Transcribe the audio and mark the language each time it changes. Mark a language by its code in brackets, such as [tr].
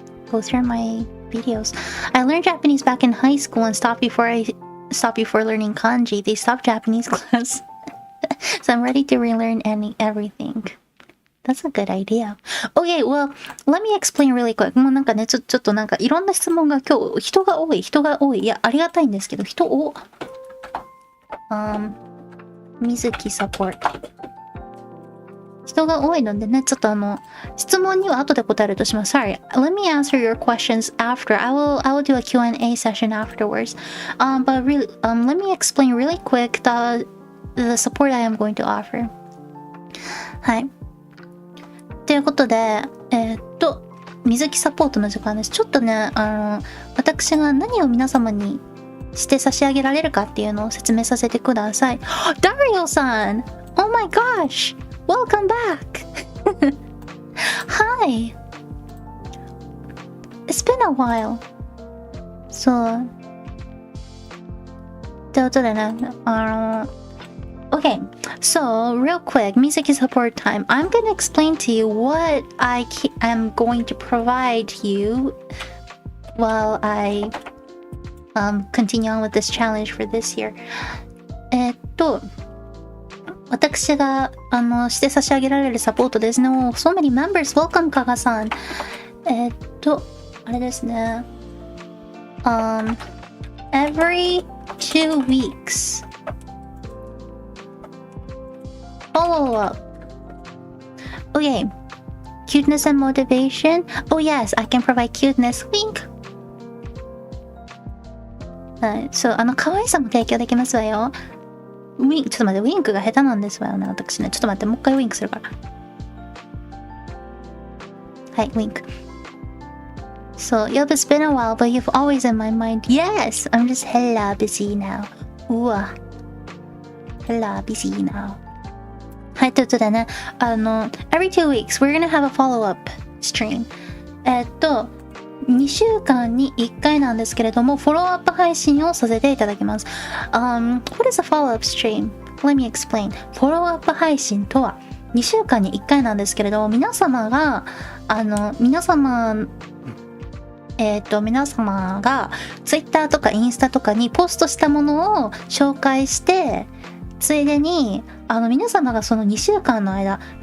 [en] Go through my videos. I learned Japanese back in high school and stopped before learning kanji. They stopped Japanese class. So I'm ready to relearn everything. That's a good idea. Okay, well, let me explain really quick. [ja] もうなんかね、ちょっとなんかいろんな質問が今日、人が多い。いや、ありがたいんですけど、水木サポート。人が多いのでね、ちょっと質問には後で答えるとします。 [en] Sorry, let me answer your questions after. I will do a Q&A session afterwards. But really, let me explain really quick the support I am going to offer. [ja] はい。ということで、水木サポートの時間です。ちょっとね、私が何を皆様にして差し上げられるかっていうのを説明させてください。 [en] ダリオさん !Oh my gosh! Welcome back! Hi! It's been a while. [ja] そう。ということでね、 [en] Okay, so real quick, Mizuki support time. I'm going to explain to you what I am going to provide you while I continue on with this challenge for this year. [ja] 私がして差し上げられるサポートですね。 [en] Oh, so many members. Welcome, 加賀さん。 [ja] あれですね。 [en] Every 2 weeks. Follow up. Okay. Cuteness and motivation. Oh yes, I can provide cuteness. Wink. [ja] はい。そう、可愛さも提供できますわよ。ちょっと待って、ウィンクが下手なんですわよね、私ね。ちょっと待って、もう一回ウィンクするから。はい、ウィンク。 [en] So, yeah, it's been a while, but you've always in my mind. Yes! I'm just hella busy now. [ja] うわ。 [en] hella busy now. [ja] はい、ということでね、 [en] every 2 weeks, we're gonna have a follow-up stream. [ja] 2週間に1回なんですけれども、フォローアップ配信をさせていただきます。 [en] What is a follow-up stream? Let me explain. [ja] フォローアップ配信とは2週間に1回なんですけれども、皆様がTwitter とかインスタとかにポストしたものを紹介して、ついでに皆様がその2週間の間